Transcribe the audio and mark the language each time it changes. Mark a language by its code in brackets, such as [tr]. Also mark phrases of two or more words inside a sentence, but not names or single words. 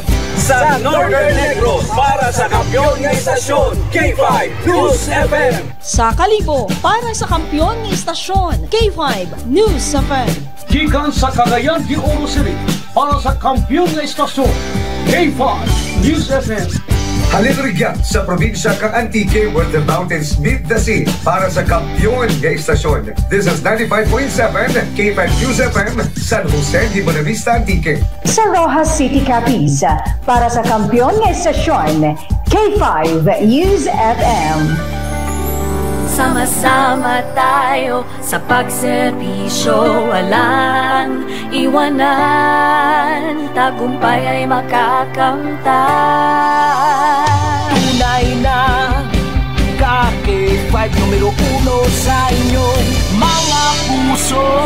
[tl] Sa Northern Negros para sa kampiyon ng istasyon, K5 News FM. Sa Kalibo, para sa kampyon ng istasyon, K5 News FM. Gikan sa Cagayan de Oro City para sa kampiyon ng istasyon, K5 News FM. Halilrigyan sa probinsya kang Antique [en] where the mountains meet the sea [tl] para sa kampiyon ng istasyon. [en] This is 95.7 K5 News FM, San Jose de Buenavista, Antique. [tl] Sa Rojas City, Capiz, para sa kampiyon ng istasyon, K5 News FM. Sama-sama tayo sa pagserbisyo, walang iwanan, tagumpay ay makakamtan. Tunay na K5 numero 1 sa inyong mga puso.